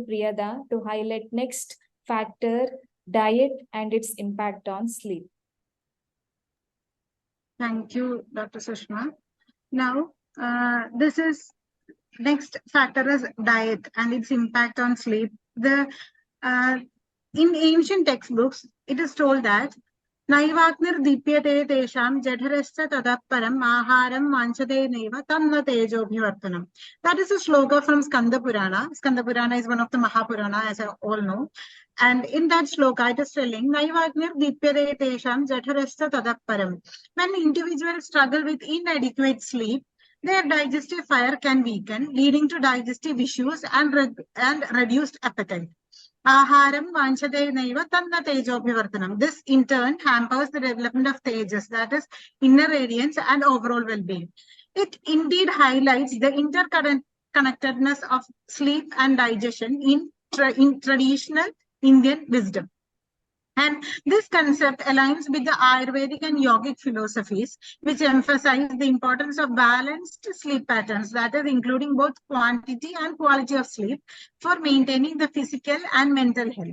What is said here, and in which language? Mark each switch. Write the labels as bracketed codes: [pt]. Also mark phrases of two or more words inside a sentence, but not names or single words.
[en] Priyada to highlight next factor, diet and its impact on sleep. Thank you, Dr. Sushma. Now, this is next factor is diet and its impact on sleep. [sa] In ancient textbooks, it is told that नैवाग्निर्दीप्यते तेषां जठरश्च तदपरम् आहारं मञ्चदे नैव तम्न तेजोभिवर्तनम्. [en] That is a shloka from Skanda Purana. Skanda Purana is one of the Mahapurana, as I all know. And in that shloka, it is telling [sa] नैवाग्निर्दीप्यते तेषां जठरश्च तदपरम्. [en] When individuals struggle with inadequate sleep, their digestive fire can weaken, leading to digestive issues and reduced appetite. [sa] आहारं वञ्चदे नैव तन्न तेजोभिवर्तनम्. [en] This in turn hampers the development of tejas, that is inner radiance and overall well-being. It indeed highlights the interconnectedness of sleep and digestion in traditional Indian wisdom. And this concept aligns with the Ayurvedic and yogic philosophies, which emphasize the importance of balanced sleep patterns, that is, including both quantity and quality of sleep for maintaining the physical and mental health.